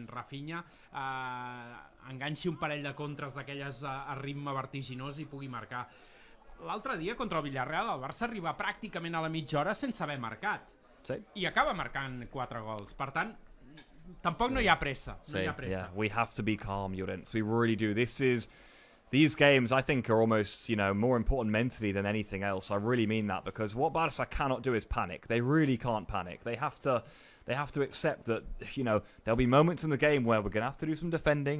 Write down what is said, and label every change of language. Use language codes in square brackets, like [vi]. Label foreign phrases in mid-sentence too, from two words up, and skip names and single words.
[ca] Rafinha enganxi un parell de contres d'aquelles a ritme vertiginós i pugui marcar. L'altre dia contra el Villarreal el Barça arriba pràcticament a la mitja hora sense haver marcat. Sí. I acaba marcant 4 gols. Per tant, tampoc no hi ha pressa. No hi ha pressa. [en] Yeah, we have to be calm, Llorens. We really do. These games, I think, are almost, more important mentally than anything else. I really mean that, because what Barça cannot do is panic. They really can't panic. They have to accept that, there'll be moments in the game where we're going to have to do some defending.